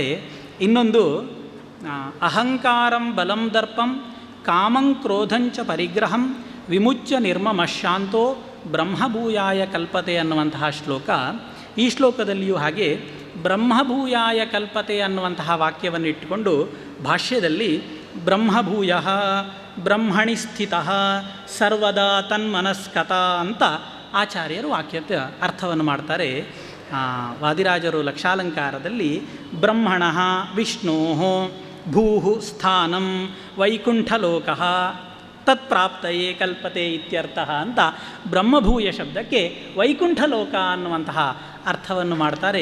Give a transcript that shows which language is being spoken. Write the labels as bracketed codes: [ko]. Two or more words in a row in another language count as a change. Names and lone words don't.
[sa] ಇನ್ನೊಂದು ಅಹಂಕಾರಂ ಬಲಂ ದರ್ಪಂ ಕಾಮಂ ಕ್ರೋಧಂಚ ಪರಿಗ್ರಹಂ ವಿಮುಚ್ಯ ನಿರ್ಮಮಶಾಂತೋ ಬ್ರಹ್ಮಭೂಯಾಯ ಕಲ್ಪತೆ [kn] ಅನ್ನುವಂತಹ ಶ್ಲೋಕ. ಈ ಶ್ಲೋಕದಲ್ಲಿಯೂ ಹಾಗೆ [sa] ಬ್ರಹ್ಮಭೂಯಾಯ ಕಲ್ಪತೆ [kn] ಅನ್ನುವಂತಹ ವಾಕ್ಯವನ್ನು ಇಟ್ಟುಕೊಂಡು ಭಾಷ್ಯದಲ್ಲಿ [sa] ಬ್ರಹ್ಮಭೂಯ ಬ್ರಹ್ಮಣಿ ಸ್ಥಿತ ಸರ್ವದಾ ತನ್ಮನಸ್ಕತ [kn] ಅಂತ ಆಚಾರ್ಯರು ವಾಕ್ಯದ ಅರ್ಥವನ್ನು ಮಾಡ್ತಾರೆ. ವಾದಿರಾಜರು ಲಕ್ಷಾಲಂಕಾರದಲ್ಲಿ [sa] ಬ್ರಹ್ಮಣ ವಿಷ್ಣೋ ಭೂ ಸ್ಥಾನಂ ವೈಕುಂಠಲೋಕ ತತ್ಪ್ರಾಪ್ತಯೇ ಕಲ್ಪತೆ ಇತ್ಯರ್ಥ [kn] ಅಂತ ಬ್ರಹ್ಮಭೂಯ ಶಬ್ದಕ್ಕೆ ವೈಕುಂಠಲೋಕ ಅನ್ನುವಂತಹ ಅರ್ಥವನ್ನು ಮಾಡ್ತಾರೆ.